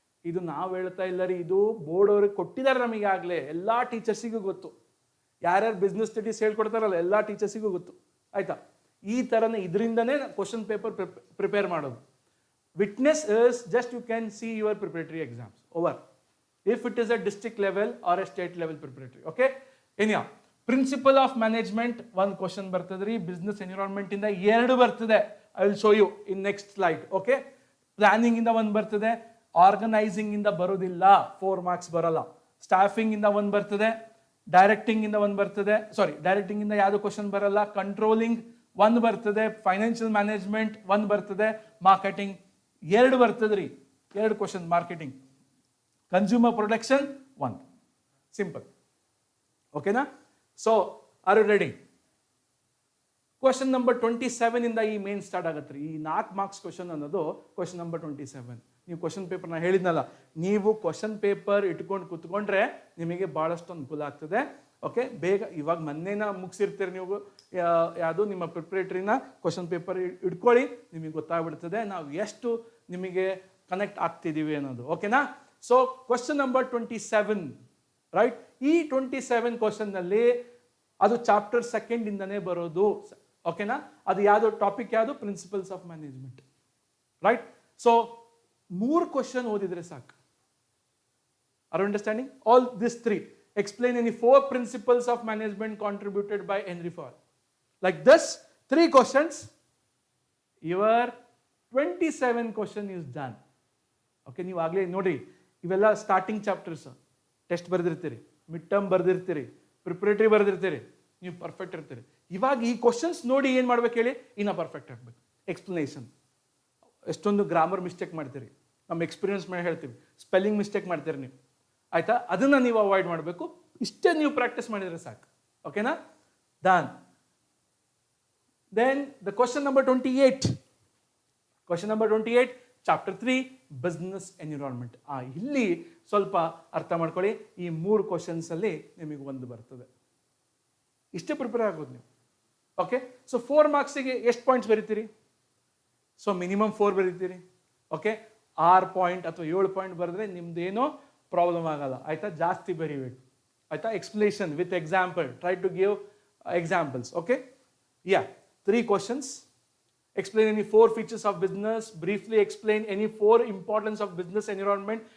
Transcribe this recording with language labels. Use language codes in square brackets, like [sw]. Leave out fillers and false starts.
[kn] ಇದು ನಾವು ಹೇಳ್ತಾ ಇಲ್ಲ ರೀ, ಇದು ಬೋರ್ಡ್ ಅವ್ರಿಗೆ ಕೊಟ್ಟಿದ್ದಾರೆ ನಮಗೆ ಆಗಲೇ. ಎಲ್ಲ ಟೀಚರ್ಸಿಗೂ ಗೊತ್ತು, ಯಾರ್ಯಾರು ಬಿಸ್ನೆಸ್ ಸ್ಟಡೀಸ್ ಹೇಳ್ಕೊಡ್ತಾರಲ್ಲ ಎಲ್ಲ ಟೀಚರ್ಸಿಗೂ ಗೊತ್ತು. ಆಯ್ತಾ? ಈ ಥರನೇ ಇದರಿಂದನೇ ಕ್ವಶನ್ ಪೇಪರ್ ಪ್ರಿಪೇರ್ ಮಾಡೋದು. [en] Witness is just you can see your preparatory exams over. If it is a district level or a state level preparatory. Okay, anyhow, principle of management 1 question [kn] ಬರ್ತದ್ರಿ. business environment ಇಂದ 2 ಬರ್ತದೆ. [en] I will show you in next slide. [kn] Okay, planning ಇಂದ 1 ಬರ್ತದೆ. organizing ಇಂದ ಬರೋದಿಲ್ಲ, 4 marks ಬರಲ್ಲ. staffing ಇಂದ 1 ಬರ್ತದೆ. directing ಇಂದ 1 ಬರ್ತದೆ. directing ಇಂದ ಯಾವುದು ಕ್ವಶನ್ ಬರಲ್ಲ. controlling 1 ಬರ್ತದೆ. financial management 1 ಬರ್ತದೆ. marketing 2 ಬರ್ತದ್ರಿ. 2 question marketing. [en] Consumer production 1. Simple. Okay na? So are you ready? [kn] Question number 27 ಇಂದ ಈ ಮೇನ್ ಸ್ಟಾರ್ಟ್ ಆಗತ್ತೆ ರೀ. ಈ 4 ಮಾರ್ಕ್ಸ್ ಕ್ವಶನ್ ಅನ್ನೋದು ಕ್ವಶನ್ ನಂಬರ್ 27. ನೀವು ಕ್ವಶನ್ ಪೇಪರ್ ನಾ ಹೇಳಿದ್ನಲ್ಲ, ನೀವು ಕ್ವಶನ್ ಪೇಪರ್ ಇಟ್ಕೊಂಡು ಕೂತ್ಕೊಂಡ್ರೆ ನಿಮಗೆ ಬಹಳಷ್ಟು ಅನುಕೂಲ ಆಗ್ತದೆ. ಓಕೆ, ಬೇಗ ಇವಾಗ ಮೊನ್ನೆನ ಮುಗಿಸಿರ್ತೀರಿ ನೀವು, ಯಾವುದು ನಿಮ್ಮ ಪ್ರಿಪ್ರೇಟರಿನ ಕ್ವಶನ್ ಪೇಪರ್ ಇಟ್ಕೊಳ್ಳಿ, ನಿಮಗೆ ಗೊತ್ತಾಗ್ಬಿಡ್ತದೆ ನಾವು ಎಷ್ಟು ನಿಮಗೆ ಕನೆಕ್ಟ್ ಆಗ್ತಿದ್ದೀವಿ ಅನ್ನೋದು. ಓಕೆನಾ? So question number 27, right? ಈ 27 ಕ್ವಶನ್ನಲ್ಲಿ ಅದು ಚಾಪ್ಟರ್ 2 ಇಂದನೇ ಬರೋದು. ಓಕೆನಾ? ಅದು ಯಾವುದು ಟಾಪಿಕ್, ಯಾವುದು? Principles of management, right? So 3 question ಓದಿದ್ರೆ ಸಾಕು. [en] Are understanding? All this 3. Explain any 4 principles of management contributed by Henry Ford. Like this, 3 questions, your 27 question is done. [kn] Okay, ನೀವು ಆಗಲೇ ನೋಡಿ, ಇವೆಲ್ಲ starting chapters. Test ಬರೆದಿರ್ತೀರಿ, mid term ಬರೆದಿರ್ತೀರಿ, preparatory ಬರೆದಿರ್ತೀರಿ, ನೀವು perfect ಇರ್ತೀರಿ. ಇವಾಗ ಈ ಕ್ವಶನ್ಸ್ ನೋಡಿ ಏನು ಮಾಡ್ಬೇಕು ಹೇಳಿ, ಇನ್ನ ಪರ್ಫೆಕ್ಟ್ ಆಗಬೇಕು. ಎಕ್ಸ್ಪ್ಲನೇಷನ್, ಎಷ್ಟೊಂದು ಗ್ರಾಮರ್ ಮಿಸ್ಟೇಕ್ ಮಾಡ್ತೀರಿ, ನಮ್ಮ ಎಕ್ಸ್ಪೀರಿಯನ್ಸ್ ಮೇಲೆ ಹೇಳ್ತೀವಿ, ಸ್ಪೆಲ್ಲಿಂಗ್ ಮಿಸ್ಟೇಕ್ ಮಾಡ್ತೀರಿ ನೀವು, ಆಯ್ತಾ? ಅದನ್ನ ನೀವು ಅವಾಯ್ಡ್ ಮಾಡಬೇಕು. ಇಷ್ಟೇ ನೀವು ಪ್ರಾಕ್ಟೀಸ್ ಮಾಡಿದ್ರೆ ಸಾಕು. ಓಕೆನಾ? Done. [en] Then the question number 28. Question number 28, chapter 3, business environment. [kn] ಇಲ್ಲಿ ಸ್ವಲ್ಪ ಅರ್ಥ ಮಾಡ್ಕೊಳ್ಳಿ. ಈ 3 ಕ್ವಶನ್ಸ್ ಅಲ್ಲಿ ನಿಮಗೆ ಒಂದು ಬರ್ತದೆ. ಇಷ್ಟೇ ಪ್ರಿಪೇರ್ ಆಗೋದು ನೀವು. ಓಕೆ, ಸೊ 4 ಮಾರ್ಕ್ಸಿಗೆ ಎಷ್ಟು points ಬರೀತೀರಿ? So minimum 4 ಬರೀತೀರಿ. Okay, 6 point ಅಥವಾ 7 ಪಾಯಿಂಟ್ ಬರೆದ್ರೆ ನಿಮ್ದೇನೋ ಪ್ರಾಬ್ಲಮ್ ಆಗಲ್ಲ, ಆಯ್ತಾ? ಜಾಸ್ತಿ ಬರೀಬೇಕು, ಆಯ್ತಾ? [en] Explanation with example, try to give examples. Okay, yeah, 3 questions. Explain any 4 features of business. Briefly explain any 4 importance of business environment.